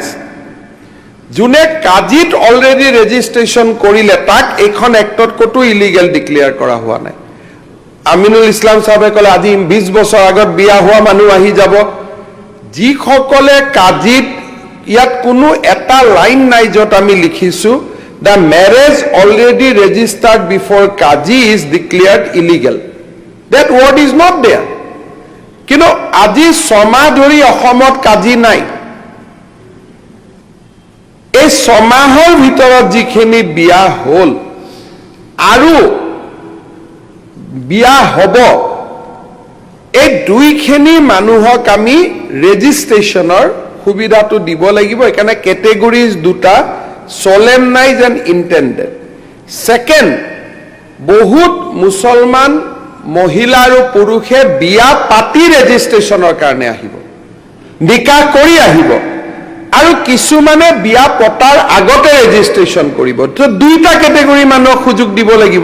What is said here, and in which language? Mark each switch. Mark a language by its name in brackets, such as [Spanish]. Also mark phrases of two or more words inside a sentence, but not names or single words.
[Assamese] যোনে কাজিত অলৰেডি ৰেজিষ্ট্ৰেশ্যন কৰিলে তাক এইখন এক্টত ক'তো [English] illegal declare [Assamese] কৰা হোৱা নাই। আমিনুল ইছলাম চাহাবে ক'লে আজি 20 বছৰ আগত বিয়া হোৱা মানুহ আহি যাব। যিসকলে কাজিত, ইয়াত কোনো এটা লাইন নাই য'ত আমি লিখিছোঁ [English] the marriage already registered before Kaji is declared illegal. That word is not there. [Assamese] কিন্তু আজি 6 মাহ ধৰি অসমত কাজি নাই। এই 6 মাহৰ ভিতৰত যিখিনি বিয়া হ'ল আৰু বিয়া হ'ব, এই দুইখিনি মানুহক আমি ৰেজিষ্ট্ৰেশ্যনৰ সুবিধাটো দিব লাগিব। এইকাৰণে কেটেগৰিজ দুটা, [English] solemnized and intended. Second, [Assamese] বহুত মুছলমান মহিলা আৰু পুৰুষে বিয়া পাতি ৰেজিষ্ট্ৰেশ্যনৰ কাৰণে আহিব, নিকাহ কৰি আহিব, আৰু কিছুমানে বিয়া পতাৰ আগতে ৰেজিষ্ট্ৰেশ্যন কৰিব। তো দুইটা কেটেগৰী মানুহক সুযোগ দিব লাগিব।